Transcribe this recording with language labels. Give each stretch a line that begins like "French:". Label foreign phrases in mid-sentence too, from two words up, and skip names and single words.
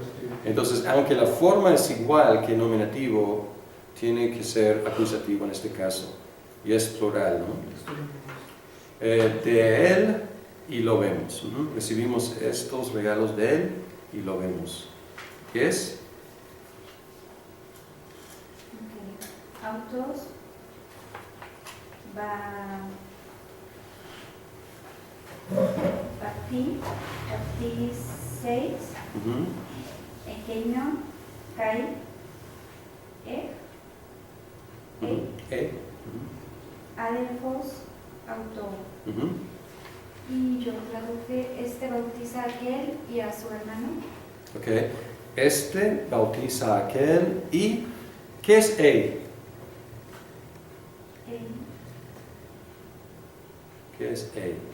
Spanish: Entonces, aunque la forma es igual que nominativo, tiene que ser acusativo en este caso. Y es plural, ¿no? De él y lo vemos. Recibimos estos regalos de él y lo vemos. ¿Qué es? Ok. Autos. Bapti 6. Ekeino. Kai. Adelfos. Auto. Y yo traduje, este bautiza a aquel y a su hermano. Ok. Este bautiza a aquel y ¿qué es él? ¿Qué es él?